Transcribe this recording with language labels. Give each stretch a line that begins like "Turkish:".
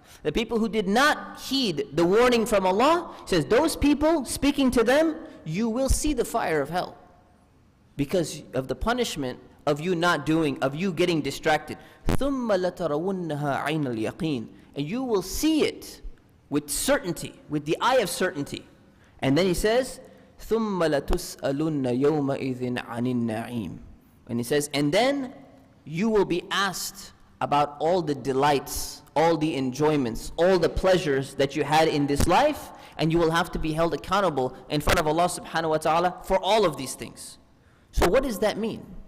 English: The people who did not heed the warning from Allah. He says, those people, speaking to them, you will see the fire of hell because of the punishment of you not doing, of you getting distracted.
Arabic: ثُمَّ لَتَرَوُنَّهَا عَيْنَ الْيَقِينِ.
English: And you will see it with certainty, with the eye of certainty. And then He says,
Arabic: ثُمَّ لَتُسْأَلُنَّ يَوْمَئِذٍ عَنِ النَّعِيمِ.
English: And He says, and then you will be asked about all the delights, all the enjoyments, all the pleasures that you had in this life, and you will have to be held accountable in front of Allah subhanahu wa ta'ala for all of these things. So what does that mean?